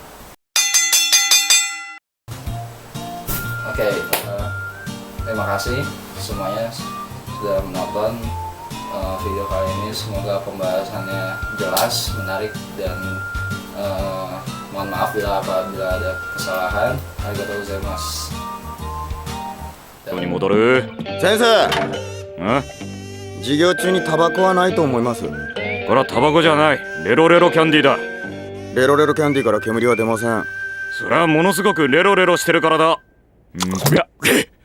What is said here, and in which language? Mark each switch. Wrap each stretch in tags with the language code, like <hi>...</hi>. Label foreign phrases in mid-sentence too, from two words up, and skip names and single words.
<id>Oke, terima kasih semuanya sudah menonton video kali ini. Semoga pembahasannya jelas, menarik, dan mohon maaf apabila ada kesalahan.</id> <ja>ありがとうございます. ここに戻る。先生、ん？授業中にタバコはないと思います。これはタバコじゃない。レロレロキャンディーだ。レロレロキャンディーから煙は出ません。それはものすごくレロレロしてるからだ。いや。</ja>